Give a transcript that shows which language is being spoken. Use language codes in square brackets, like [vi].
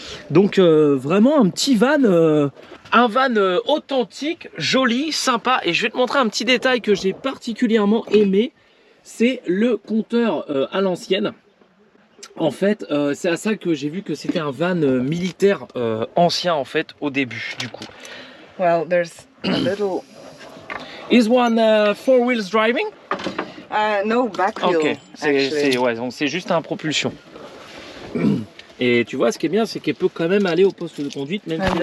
[fr] Donc, vraiment un petit van... un van authentique, joli, sympa. Et je vais te montrer un petit détail que j'ai particulièrement aimé. C'est le compteur à l'ancienne. En fait, c'est à ça que j'ai vu que c'était un van militaire ancien en fait au début du coup. [en] Well, there's a little. Is one four wheels driving? No back wheel. Ok, Actually. [fr] ouais, donc c'est juste un propulsion. Et tu vois, ce qui est bien, c'est qu'elle peut quand même aller au poste de conduite, même si